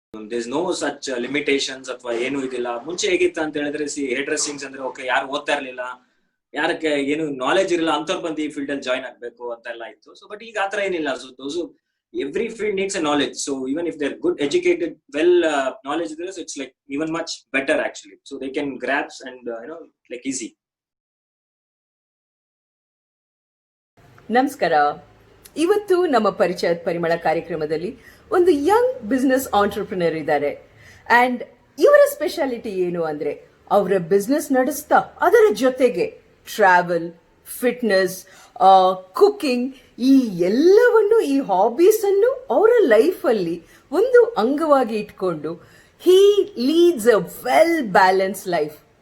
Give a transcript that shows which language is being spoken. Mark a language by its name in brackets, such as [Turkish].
[English] there is no such limitations [Kannada] ಅಥವಾ ಏನು ಇದಿಲ್ಲ. ಮುಂಚೆ ಹೇಗಿತ್ತು ಅಂತ ಹೇಳಿದ್ರೆ ಹೇರ್ ಡ್ರೆಸ್ಸಿಂಗ್ಸ್ ಅಂದ್ರೆ ಓಕೆ ಯಾರು ಓದ್ತಾ ಇರ್ಲಿಲ್ಲ, ಯಾರಕ್ಕೆ ಏನು ನಾಲೆಜ್ ಇರಲ್ಲ ಅಂತವ್ರು ಬಂದು ಈ ಫೀಲ್ಡ್ ಅಲ್ಲಿ ಜಾಯ್ನ್ ಆಗ್ಬೇಕು ಅಂತ ಎಲ್ಲ ಇತ್ತು. ಸೊ ಬಟ್ ಈಗ ಆತರ ಏನಿಲ್ಲ. [English] So those every field needs a knowledge, so even if they're good educated, well knowledge there, so it's like even much better actually, so they can grasp and like easy. [Kannada] ನಮಸ್ಕಾರ. ಇವತ್ತು ನಮ್ಮ ಪರಿಚಯ ಪರಿಮಳ ಕಾರ್ಯಕ್ರಮದಲ್ಲಿ ಒಂದು ಯಂಗ್ ಬಿಸ್ನೆಸ್ ಆಂಟ್ರಪ್ರಿನರ್ ಇದ್ದಾರೆ. And ಇವರ speciality ಏನು ಅಂದ್ರೆ ಅವರ ಬಿಸ್ನೆಸ್ ನಡೆಸ್ತಾ ಅದರ ಜೊತೆಗೆ ಟ್ರಾವೆಲ್, ಫಿಟ್ನೆಸ್, ಕುಕಿಂಗ್, ಈ ಎಲ್ಲವನ್ನು, ಈ ಹಾಬೀಸ್ ಅನ್ನು ಅವರ ಲೈಫ್ ಅಲ್ಲಿ ಒಂದು ಅಂಗವಾಗಿ ಇಟ್ಕೊಂಡು [English] He leads a well balance life.